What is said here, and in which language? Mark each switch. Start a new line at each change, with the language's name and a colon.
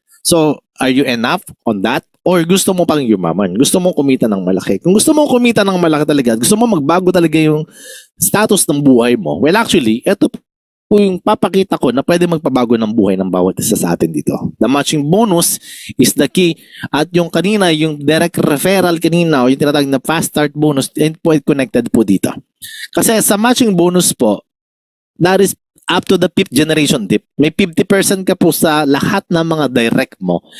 English: So, are you enough on that?
Filipino: Or gusto mo pang yumaman? Gusto mo kumita ng malaki? Kung gusto mo kumita ng malaki talaga, gusto mo magbago talaga yung status ng buhay mo,
English: well actually,
Filipino: eto po yung papakita ko na pwede magpabago ng buhay ng bawat isa sa atin dito.
English: The matching bonus is the key.
Filipino: At yung kanina, yung direct referral kanina o yung tinatawag na fast start bonus, po connected po dito. Kasi sa
English: matching bonus po, that is up to the 5th generation dip.
Filipino: May 50% ka po sa lahat ng mga direct mo.